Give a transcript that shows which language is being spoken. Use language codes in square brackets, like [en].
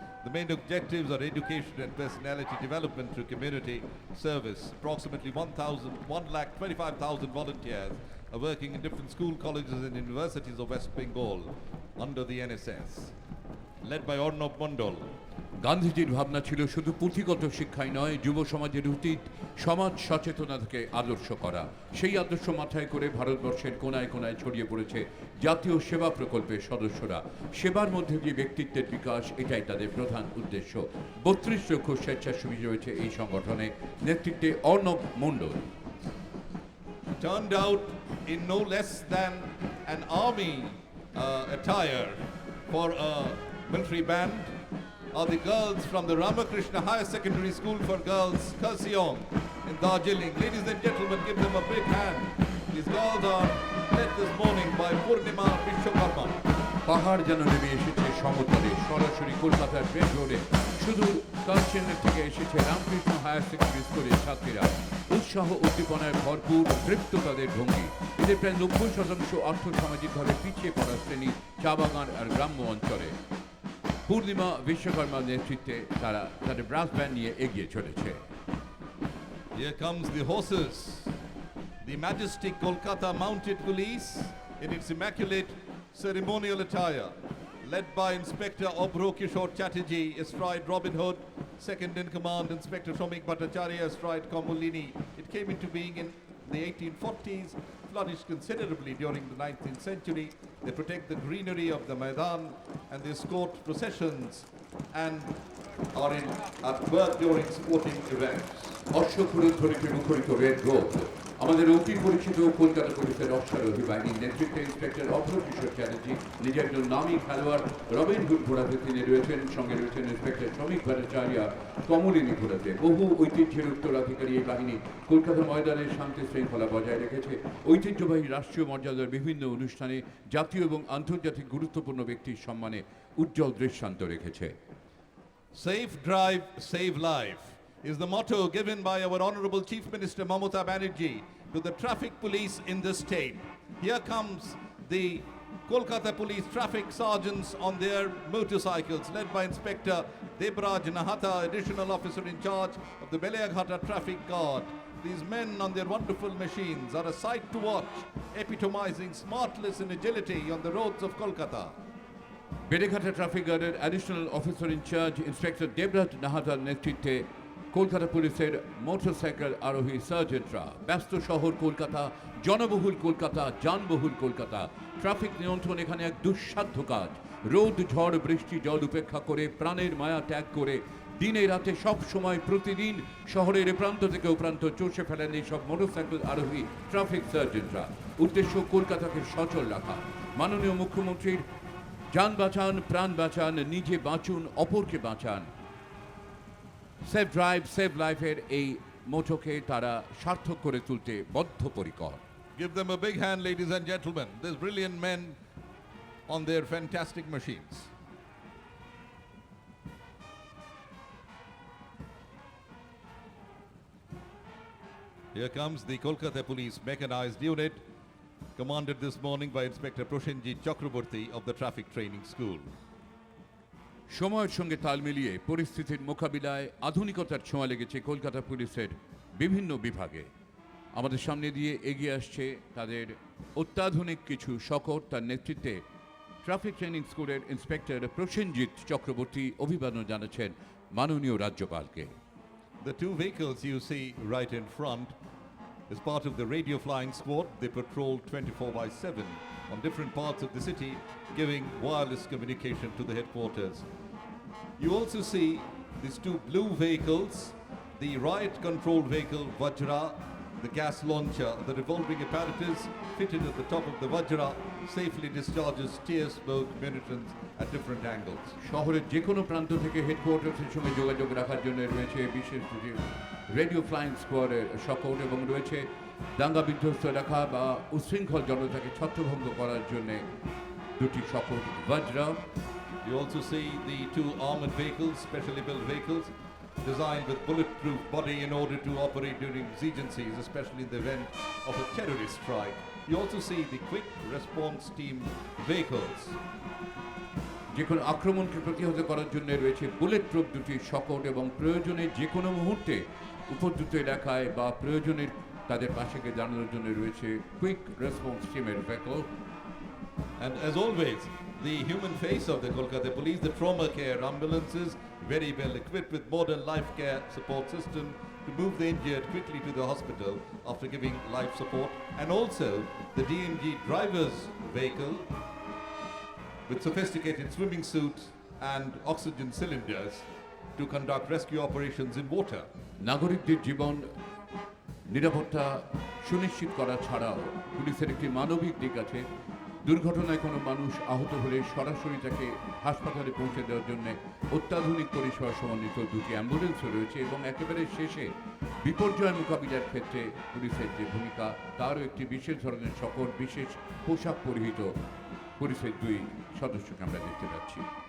[en] The main objectives are education and personality development through community service. Approximately 1,25,000 volunteers are working in different school, colleges and universities of West Bengal under the NSS, led by Arnab Mondal. [bn] গান্ধীজির ভাবনা ছিল শুধু পুঁথিগত শিক্ষাই নয়, যুব সমাজের উচিত সমাজ সচেতনতাকে আদর্শ করা। সেই আদর্শ মাথায় করে ভারতবর্ষের কোনায় কোনায় ছড়িয়ে পড়েছে জাতীয় সেবা প্রকল্পের সদস্যরা। সেবার মধ্যে দিয়ে ব্যক্তিত্বের বিকাশ, এটাই তাদের প্রধান উদ্দেশ্য। 32 লক্ষ স্বেচ্ছাসেবী রয়েছে এই সংগঠনে। নেতৃত্বে অর্ণব মণ্ডল। [en] Turned out in no less than an army attire for a military band are the girls from the Ramakrishna Higher Secondary School for Girls, Kurseong in Darjeeling. Ladies and gentlemen, give them a big hand. These girls are led this morning by Purnima Vishwakarma. [bn] পাহাড় যেন নেমে এসেছে সমতলে, সরাসরি কলকাতার train রোডে। সুদূর কালচেন্নাই থেকে এসেছে রামকৃষ্ণ হায়ার সেকেন্ডারি স্কুলের ছাত্রীরা। উৎসাহ উদ্দীপনায় ভরপুর, তৃপ্ত তাদের ভঙ্গি। এদের প্রায় 90% আর্থসামাজিকভাবে পিছিয়ে পড়া শ্রেণী, চা বাগান আর গ্রাম্য অঞ্চলে। পূর্ণিমা বিশ্বকর্মার নেতৃত্বে তারা তাদের ব্রাস ব্যান্ড নিয়ে এগিয়ে চলেছে। [en] Here comes the horses. The majestic Kolkata Mounted Police in its immaculate ceremonial attire, led by Inspector Obro Kishore Chatterjee, astride Robin Hood, second in command Inspector Shomik Bhattacharya, astride Kamulini. It came into being in the 1840s, flourished considerably during the 19th century. They protect the greenery of the Maidan and they escort processions and are at work during sporting events. [bn] অশ্বক্ষুরুত ধরিতে মুখরিত red road আমাদের অতি পরিচিত কলকাতা পুলিশের অশ্বারোহী বাহিনীর নেতৃত্বে inspector অভ্র কিশোর চ্যাটার্জি, নিজে একজন নামী খেলোয়াড় রবিন হুড ঘোড়াতে তিনি রয়েছেন। সঙ্গে রয়েছেন ইন্সপেক্টর শ্রমিক ভট্টাচার্য, কমলিনী ঘোড়াতে। বহু ঐতিহ্যের উত্তরাধিকারী এই বাহিনী কলকাতা ময়দানের শান্তি শৃঙ্খলা বজায় রেখেছে। ঐতিহ্যবাহী রাষ্ট্রীয় মর্যাদার বিভিন্ন অনুষ্ঠানে জাতীয় এবং আন্তর্জাতিক গুরুত্বপূর্ণ ব্যক্তির সম্মানে উজ্জ্বল দৃষ্টান্ত রেখেছে। [en] Safe drive, save life is the motto given by our Honorable Chief Minister Mamata Banerjee to the traffic police in the state. Here comes the Kolkata Police traffic sergeants on their motorcycles, led by Inspector Debraj Nahata, additional officer in charge of the Beleaghata Traffic Guard. These men on their wonderful machines are a sight to watch, epitomizing smartness and agility on the roads of Kolkata. [bn] Beleghata traffic গার্ডের additional officer in charge inspector Debraj নাহাতার নেতৃত্বে কলকাতা পুলিশের motorcycle আরোহী সার্জেন্টরা। ব্যস্ত শহর কলকাতা, জনবহুল Kolkata, যানবহুল Kolkata. Traffic নিয়ন্ত্রণ এখানে এক দুঃসাধ্য কাজ। রোদ, ঝড়, বৃষ্টি, জল উপেক্ষা করে, প্রাণের মায়া ত্যাগ করে দিনে রাতে সব সময় প্রতিদিন শহরের এ প্রান্ত থেকে ও প্রান্ত চষে ফেলেন এই সব মোটরসাইকেল আরোহী ট্রাফিক সার্জেন্টরা। উদ্দেশ্য কলকাতাকে সচল রাখা। মাননীয় মুখ্যমন্ত্রীর যান বাঁচান, প্রাণ বাঁচান, নিজে বাঁচুন, অপরকে বাঁচান [en] safe drive save লাইফের [bn] এই মোটোকে তারা সার্থক করে তুলতে বদ্ধপরিকর। [en] Give them a big hand, ladies and gentlemen. These brilliant men on their fantastic machines. Here comes the Kolkata Police Mechanized Unit, commanded this morning by Inspector Proshenjit Chakraborty of the Traffic Training School. [bn] সময়ের সঙ্গে তাল মিলিয়ে পরিস্থিতির মোকাবিলায় আধুনিকতার ছোঁয়া লেগেছে কলকাতা পুলিশের বিভিন্ন বিভাগে। আমাদের সামনে দিয়ে এগিয়ে আসছে তাদের অত্যাধুনিক কিছু শকট। তার নেতৃত্বে ট্রাফিক ট্রেনিং স্কুলের ইন্সপেক্টর প্রসেনজিৎ চক্রবর্তী অভিবাদন জানাচ্ছেন মাননীয় রাজ্যপালকে। [en] The two vehicles you see right in front is part of the radio flying squad. They patrol 24/7 on different parts of the city, giving wireless communication to the headquarters. You also see these two blue vehicles, the riot control vehicle Vajra, the gas launcher, the revolving apparatus fitted at the top of the Vajra safely discharges tear smoke munitions at different angles. [bn] শহরের যে কোনো প্রান্ত থেকে হেডকোয়ার্টার্সের সঙ্গে যোগাযোগ রাখার জন্য রয়েছে বিশেষ দুটি রেডিও ফ্লাইং স্কোয়াডের শকট এবং রয়েছে দাঙ্গা বিধ্বস্ত রাখা বা উশৃঙ্খল জনতাকে ছত্রভঙ্গ করার জন্য দুটি শকট Bajra. [en] You also see the two armored vehicles, specially built vehicles, designed with bulletproof body in order to operate during exigencies, especially in the event of a terrorist strike. You also see the quick response team vehicles. [bn] যে কোনো আক্রমণকে প্রতিহত করার জন্য রয়েছে bullet proof দুটি শকট এবং প্রয়োজনে যে কোনো মুহূর্তে উপদ্রুত এলাকায় বা প্রয়োজনের তাদের পাশে গিয়ে দাঁড়ানোর জন্য রয়েছে কুইক রেসপন্স টিমের vehicle. [en] And as always, the human face of the Kolkata Police, the trauma care ambulances, very well equipped with modern life care support system to move the injured quickly to the hospital after giving life support. And also the DMG driver's vehicle with sophisticated swimming suits and oxygen cylinders to conduct rescue operations in water. [bn] নাগরিকদের জীবন নিরাপত্তা সুনিশ্চিত করা ছাড়াও পুলিশের একটি মানবিক দিক আছে। দুর্ঘটনায় কোনো মানুষ আহত হলে সরাসরি তাকে হাসপাতালে পৌঁছে দেওয়ার জন্য অত্যাধুনিক পরিষেবা সমন্বিত দুটি অ্যাম্বুলেন্সও রয়েছে এবং একেবারে শেষে বিপর্যয় মোকাবিলার ক্ষেত্রে পুলিশের যে ভূমিকা তারও একটি বিশেষ ধরনের শকট বিশেষ পোশাক পরিহিত পুলিশের দুই সদস্যকে আমরা দেখতে পাচ্ছি।